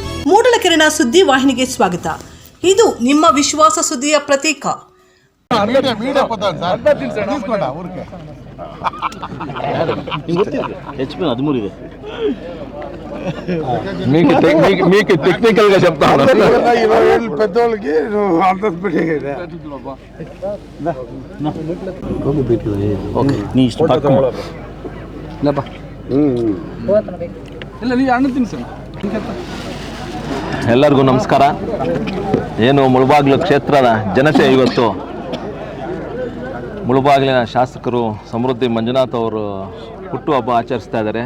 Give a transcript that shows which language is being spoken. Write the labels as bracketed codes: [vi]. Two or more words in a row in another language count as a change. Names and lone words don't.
[kn] ಮೂಡಲಕೆರೆನ ಸುದ್ದಿ ವಾಹಿನಿಗೆ ಸ್ವಾಗತ. ಇದು ನಿಮ್ಮ ವಿಶ್ವಾಸ ಸುದ್ದಿಯ ಪ್ರತೀಕ. [te] మీకు టెక్నికల్ గా చెప్తాను. పెద్దోళ్ళకి నీ ఇష్టం [kn] ಎಲ್ಲರಿಗೂ ನಮಸ್ಕಾರ. ಏನು ಮುಳಬಾಗಿಲು ಕ್ಷೇತ್ರದ ಜನತೆ ಇವತ್ತು ಮುಳಬಾಗಿಲಿನ ಶಾಸಕರು ಸಮೃದ್ಧಿ ಮಂಜುನಾಥ್ ಅವರು ಹುಟ್ಟುಹಬ್ಬ ಆಚರಿಸ್ತಾ ಇದ್ದಾರೆ.